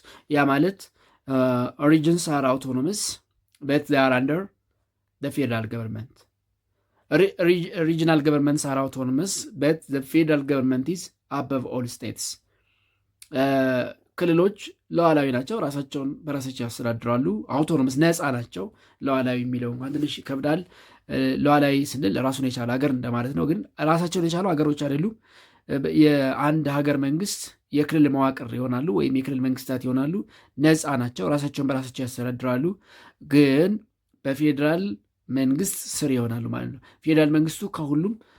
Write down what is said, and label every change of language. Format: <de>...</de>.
<am>ያ ማለት</am> <en>regions are autonomous but they are under the federal government. Regional governments are autonomous but the federal government is above all states.</en> <am>ክልሎች ሉዓላዊ ናቸው፣ ራሳቸውን በራሳቸው ያስተዳድራሉ። አውቶኖመስ ነፃ ናቸው። ሉዓላዊ የሚለው እንኳን ትንሽ ይከብዳል። ሉዓላዊ ስንል ራሱን የቻለ ሀገር እንደማለት ነው፣ ግን ራሳቸውን የቻሉ ሀገሮች አይደሉም። የአንድ ሀገር መንግስት የክልል መዋቅር ይሆናሉ ወይም የክልል መንግስታት ይሆናሉ። ነፃ ናቸው፣ ራሳቸውን በራሳቸው ያስተዳድራሉ፣ ግን በፌዴራል መንግስት ስር ይሆናሉ ማለት ነው። ፌዴራል መንግስቱ ከሁሉም</am>